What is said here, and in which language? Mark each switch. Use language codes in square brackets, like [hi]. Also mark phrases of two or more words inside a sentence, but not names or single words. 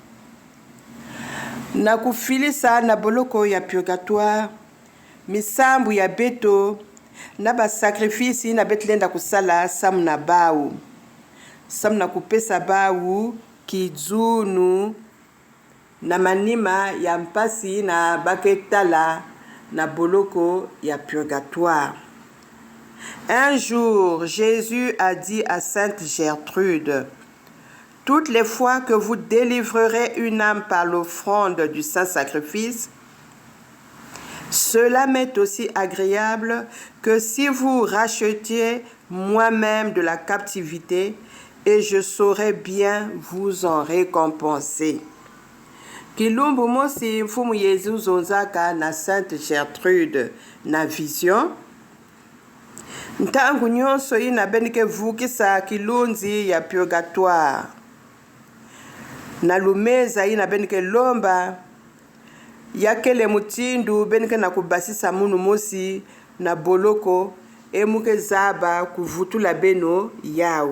[ktu] Na kufilisa na boloko ya purgatoire, misambu ya beto, na ba sacrifice na betlenda kusala sam na bawu. Sam na kupesa bawu kizunu na manima ya mpasi na baketala na boloko ya purgatoire. [fr] Un jour, Jésus a dit à Sainte Gertrude, Toutes les fois que vous délivrerez une âme par l'offrande du Saint-Sacrifice, cela m'est aussi agréable que si vous rachetiez moi-même de la captivité, et je saurais bien vous en récompenser. [ktu] Kilumbu mosi mfumu Yesu zonzaka na Sainte Gertrude na vision. Ntangu nyonso ina benike vukisa kilunzi ya purgatoire. Na lumeza ina benike lomba yakele mutindu benike na kubasisa munu mosi na boloko emuke zaba kuvutula beno yao.